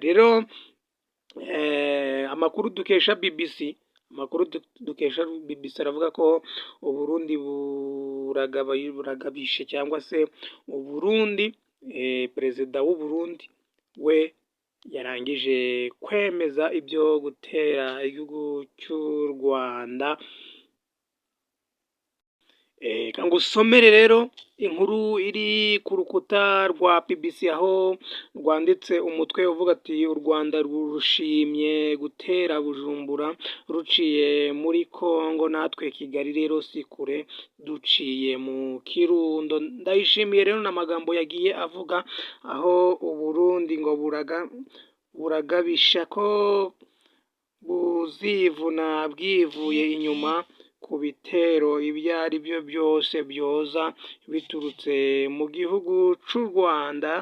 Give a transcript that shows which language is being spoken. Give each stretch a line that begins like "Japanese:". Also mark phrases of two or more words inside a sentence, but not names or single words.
Kinyarwanda: Rero amakuru dukesha BBC aravuga ko Uburundi buragabishe cyangwa se Uburundi, perezida w'u Burundi we yarangije kwemeza ibyo gutera igihugu cy'u Rwanda. Ngusomere rero inkuru iri ku rukuta rwa BBC, aho rwanditse umutwe uvuga ati u Rwanda rushimye gutera Bujumbura ruciye muri Kongo, natwe Kigali rero si kure duciye mu Kirundo. Ndayishimiye rero n'amagambo yagiye avuga, aho Uburundi ngo buragabisha ko buzivuna bwivuye inyuma ku bitero ibyo ari byo byose byoza biturutse mu gihugu cy'u Rwanda.